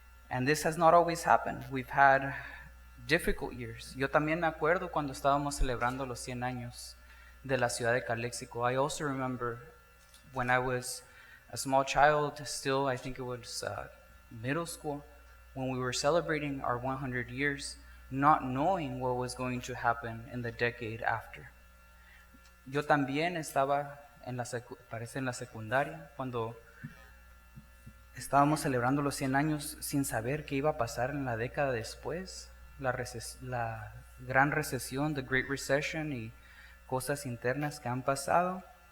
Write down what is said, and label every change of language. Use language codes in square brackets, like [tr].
[en] And this has not always happened. We've had difficult years. [es] Yo también me acuerdo cuando estábamos celebrando los 100 años de la ciudad de Calexico. [en] I also remember when I was a small child, still, I think it was middle school, when we were celebrating our 100 years, not knowing what was going to happen in the decade after. [es] Yo también estaba en la secundaria, cuando estábamos celebrando los 100 años sin saber qué iba a pasar en la década después, la gran recesión, [en] the Great Recession [es] y cosas internas que han pasado.